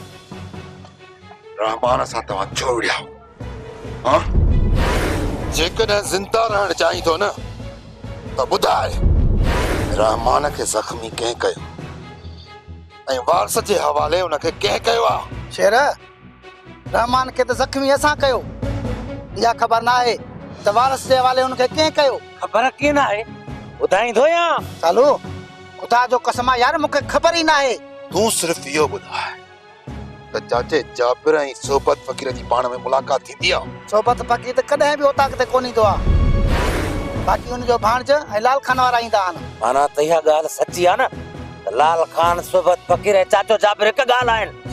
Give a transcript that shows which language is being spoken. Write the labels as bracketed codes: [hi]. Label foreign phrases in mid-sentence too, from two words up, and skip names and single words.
[sd] रहमान सां तव्हां छो विड़िया हाँ जेकॾहिं ज़िंदा रहण चाहीं थो न त ॿुधाए रहमान के जख्मी कंहिं कयो ऐं वारस जे हवाले उनखे कंहिं कयो आहे शेर रहमान के तो जख्मी असां कयो या खबर ना है त वारस जे हवाले उनखे कंहिं कयो खबर कीअं ना है ॿुधाईंदो या चालू खुदा जो कसम आहे यार मूंखे खबर ही ना है तूं सिर्फ इहो ॿुधाए त चाचे जाबिर ऐं सोबत फ़कीर जी पाण में मुलाक़ात थींदी आहे सोबत फकीर त कॾहिं बि उताक ते कोन ईंदो आहे बाक़ी उनजो भाणज ऐं लाल खान वारा ईंदा आहिनि माना त इहा ॻाल्हि सची आहे न त लाल खान सोबत फ़कीर ऐं चाचो जाबिर हिकु ॻाल्हि आहिनि